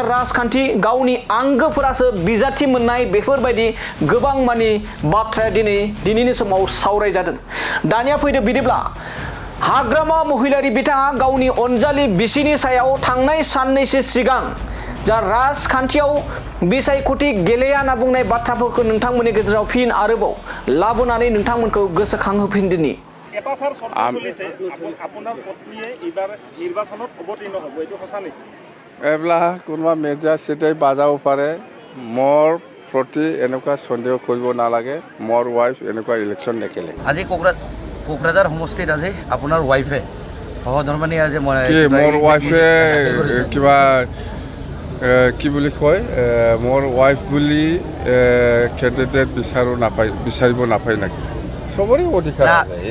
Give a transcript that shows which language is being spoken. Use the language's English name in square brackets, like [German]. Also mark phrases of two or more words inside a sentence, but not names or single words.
[Bodo] राजखान्थि गावनि आंगोफोरासो बिजाथि मोननाय बेफोरबायदि गोबां मानि बाथ्राया दिनैनि समाव सावरायजादों दानिया फैदो बिदिब्ला हाग्रामा महिलारि बिथाङा गावनि अनजालि बिसिनि सायाव थांनाय साननैसो सिगां जा राजखान्थियाव बिसायख'थि गेलेया होनना बुंनाय बाथ्राफोरखौ नोंथांमोननि गेजेराव फिन आरोबाव लाबोनानै नोंथांमोनखौ गोसोखांहोफिनदिनि [Assamese] এটা স্যার চর্চা চলিছে আপনার পত্নীয়ে এবার নির্বাচনত অবতীর্ণ হব এটো সঁচা নেকি এবলা কোনোবা মেডিয়া সেটাই বাজাব পাৰে মোৰ প্ৰতি এনেকুৱা সন্দেহ কৰিব নালাগে মোৰ ওয়াইফ এনেকুৱা ইলেকশন নেখেলে আজি কোকৰাঝাৰ সমষ্টিত আজি আপোনাৰ ওয়াইফে সহধৰ্মিনী আজি মোৰ ওয়াইফে কিবা কি বুলি কয় মোৰ ওয়াইফ বুলি কেণ্ডিডেট বিচাৰিব নাপায় নেকি সবৰে অধিকাৰ আছে